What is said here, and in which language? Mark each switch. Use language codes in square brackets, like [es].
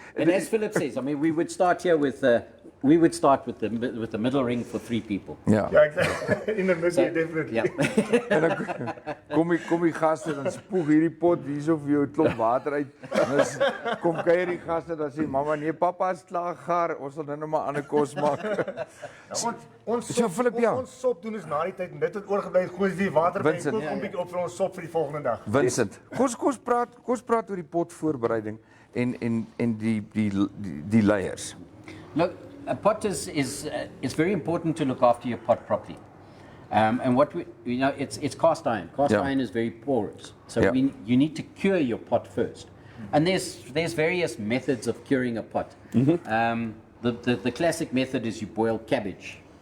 [en] And as Philip says, I mean, we would start here with we would start with the middle ring for 3 people. [af] Ja. Ja, [en] exactly. In the middle, So, definitely. yeah. [af] En dan kom die gaste dan spoeg hierdie pot hierso vir jou 'n klomp water uit. En dan kom kuier die gaste dan sê mamma nee pappa is klaar gaar, ons sal nou maar ander kos maak. Ons [en] So, [af] sop, Phillip, ja. ons sop doen is na die tyd en dit wat oorgebly het, gooi die water by en Vincent. kook hom bietjie op vir ons sop vir die volgende dag. Vincent, kom ons praat oor die potvoorbereiding en die layers. [en] Look, a pot it's very important to look after your pot properly. And what it's cast iron. Cast Yeah. iron is very porous, so Yeah. you need to cure your pot first. And there's various methods of curing a pot. The classic method is you boil cabbage.